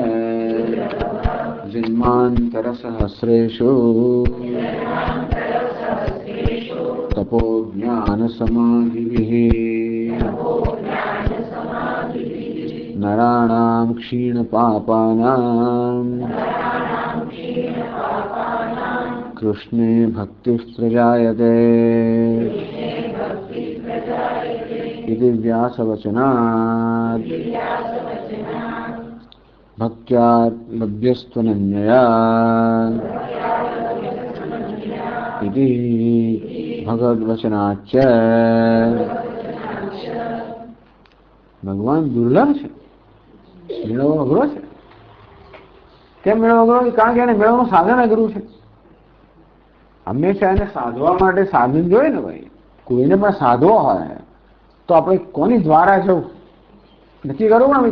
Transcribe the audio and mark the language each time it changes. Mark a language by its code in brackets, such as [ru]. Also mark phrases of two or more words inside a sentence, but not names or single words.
[sa] जन्मान्तर सहस्रेषु तपो ज्ञान समाधिभिः नराणां क्षीण पापानां कृष्णे भक्ति प्रजायते. इति व्यासवचनात् भक्त्या लभ्यस्त्वनन्यया इति भगवद्वचनाच्च भगवान दुर्लभ [gu] છે, મેળવવો અઘરો છે. કેમ મેળવવો અઘરો? કારણ કે એને મેળવવાનું સાધન અઘરું છે. હંમેશા એને સાધવા માટે સાધન જોઈએ ને ભાઈ. કોઈને પણ સાધવો હોય તો આપણે કોની દ્વારા જવું નક્કી કરવું ને.